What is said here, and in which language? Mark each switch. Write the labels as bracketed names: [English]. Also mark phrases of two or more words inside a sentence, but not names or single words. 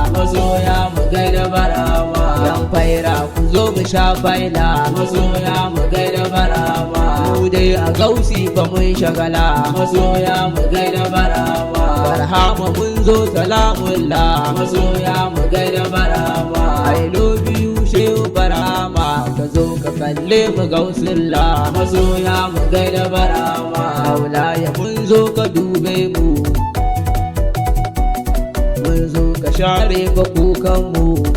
[Hausa] Masoya mu gaida barama. Yan faira ku zo mu sha faila. Masoya mu gaida barama. Mu dai a gausi fa mun shagala. Masoya mu gaida barama. Barhama mun zo salamullah. Masoya mu gaida barama. [English] I love you shehu barama. [Hausa] Ka zo ka kalle mu gausillah. Masoya mu gaida barama. Maulaya mun zo ka dube mu. Mun zo ka share ka kukan mu.